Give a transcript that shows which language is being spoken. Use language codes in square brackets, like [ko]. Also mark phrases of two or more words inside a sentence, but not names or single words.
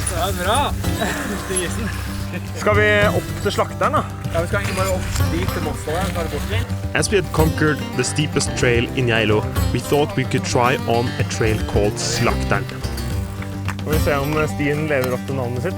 [no] Det er bra! Skal vi opp til Slaktern da? Ja, vi skal egentlig bare opp dit til Moskva, så er det bort litt. [en] As we had conquered the steepest trail in Geilo, we thought we could try on a trail called Slaktern. [no] Skal vi se om stien lever opp til navnet sitt.